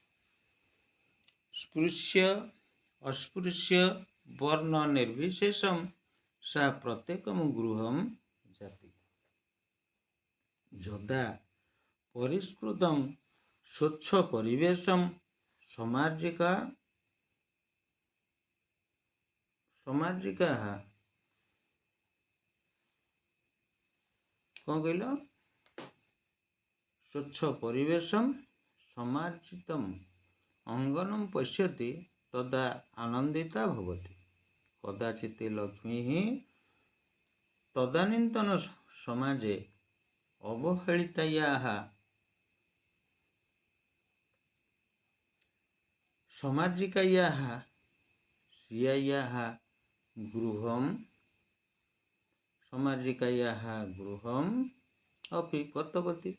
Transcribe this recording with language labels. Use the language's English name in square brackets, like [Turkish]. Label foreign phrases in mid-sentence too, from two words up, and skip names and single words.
[Sanskrit] स्पृश्य अस्पृश्य वर्ण निर्विशेषं सा प्रत्येकं गृहं जाति। यदा परिष्कृतं स्वच्छ परिवेशं समार्जिकाः [Odia] କ'ଣ କହିଲ? [Sanskrit] स्वच्छ परिवेशं समार्जितम् अङ्गनं पश्यति तदा आनन्दिता भवति। कदाचित् लक्ष्मीः तदानीन्तन समाजे अवहेलितायाः समार्जिकायाः स्त्रियाः गृहम् अपि गतवती।